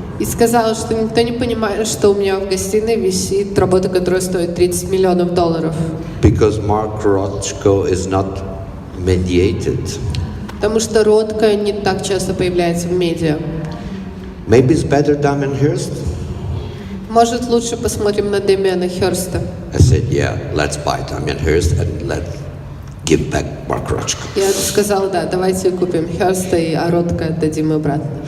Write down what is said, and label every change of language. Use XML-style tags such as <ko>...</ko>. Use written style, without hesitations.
<ru>и сказал, что никто не понимает, что у меня в гостиной висит работа, которая стоит $30 миллионов.</ru> <en>Because Mark Rothko is not mediated.</en> <ru>Потому что Ротко не так часто появляется в медиа.</ru> <en>Maybe it's better Damien Hirst?</en> <ru>Может, лучше посмотрим на Демиана Хёрста.</ru> <en>I said, yeah, let's buy Damien Hirst and let's give back Mark Rothko.</en> <ru>Я сказала, да, давайте купим Хёрста, а Ротко отдадим обратно.</ru>